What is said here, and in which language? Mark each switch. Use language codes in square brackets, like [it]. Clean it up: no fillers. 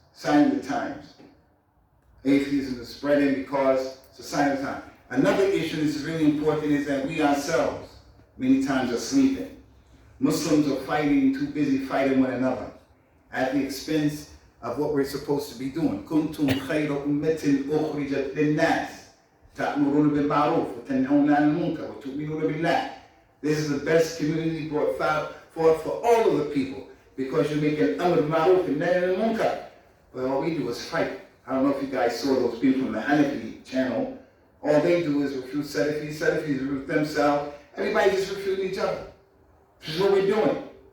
[en] Sign of the times. Atheism is spreading because it's a sign of the time. Another issue that is really important is that we ourselves many times are sleeping. Muslims are fighting, too busy fighting one another at the expense of what we're supposed to be doing. [ar] كنتم خير أمة أخرجت للناس تأمرون بالمعروف وتنهون عن المنكر وتؤمنون بالله. [en] This is the best community brought forth for all of the people, because you make an amr ma'ruf and nahy anil munkar. But all we do is fight. I don't know if you guys saw those people from the Hanafi channel. All they do is refute Salafis. Salafis refute themselves. Everybody just refuting each other. This is what we're doing.